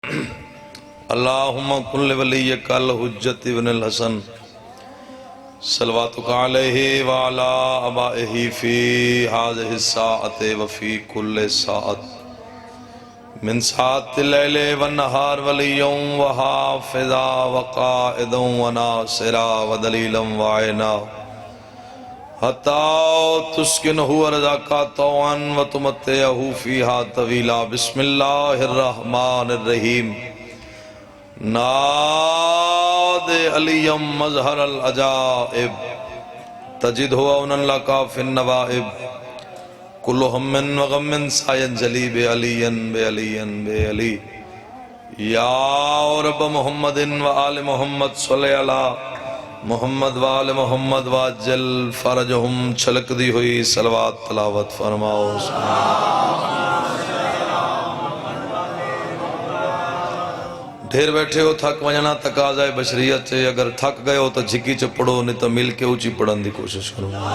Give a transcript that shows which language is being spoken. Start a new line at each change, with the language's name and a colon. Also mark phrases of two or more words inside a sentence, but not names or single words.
Arabic: اللہم کل ولیک الحجت ابن الحسن صلواتک علیہ وعلا آبائہ فی ہذہ الساعۃ وفی کل ساعۃ من ساعت اللیل والنہار ولیا وحافظا وقائدا وناصرا ودلیلا وعینا حتی تسکنہ ارضاک طوعا وتمتعہ فیہا طویلا۔ بسم اللہ الرحمن الرحیم۔ ناد علیم مظہر العجائب تجدہ عونا لکا فی النوائب کل ہم وغم سینجلی بعلی بعلی بعلی یا رب محمد و آل محمد صلی اللہ محمد و آل محمد واجل فرجہم۔
Saraiki: چھلک دی ہوئی صلوات تلاوت فرماؤ۔ ڈھیر بیٹھے ہو تھک وجنا
Urdu: تقاضائے بشریت سے، اگر تھک گئے ہو
Saraiki: تو جھکی چ پڑھو، نہیں تو مل کے اونچی پڑھن دی کوشش کرو۔